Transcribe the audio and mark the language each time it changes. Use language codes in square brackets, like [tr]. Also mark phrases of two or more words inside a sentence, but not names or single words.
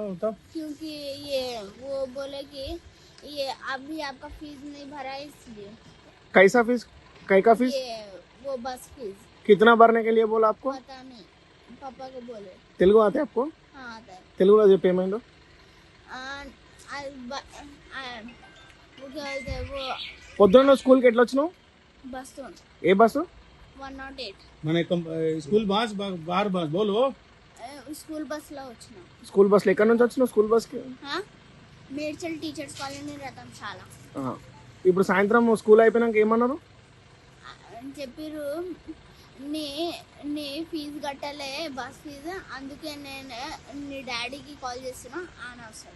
[hi] क्योंकि ये वो बोले कि ये अभी आपका फीस नहीं भरा है इसलिए. कैसा फीस? कै का फीस? ये वो बस फीस कितना भरने के लिए बोला आपको? पता नहीं, पापा को बोले. तेलुगु आते आपको? हाँ आता है. तेलुगु जो पेमेंट हो वो क्या बोलते हैं वो [te] పొద్దున్న స్కూల్ కి ఎట్లా వచ్చినావు? [hi] बस तो [te] ఏ బస్సు? 108 [hi] मैंने स्कूल बस बाहर बस बोलो. [te] స్కూల్ బస్ లో వచ్చిన. స్కూల్ బస్ లో ఎక్కడి నుంచి వచ్చినావు స్కూల్ బస్ కి? మేడ్చల్ టీచర్స్ కాలనీ రతంశాల. ఇప్పుడు సాయంత్రం స్కూల్ అయిపోయినాక ఏమన్నారు? చెప్పారు నీ నీ ఫీజు కట్టలే బస్ ఫీజు, అందుకే నేను నీ డాడీకి కాల్ చేస్తున్నా ఆయన వస్తాడు.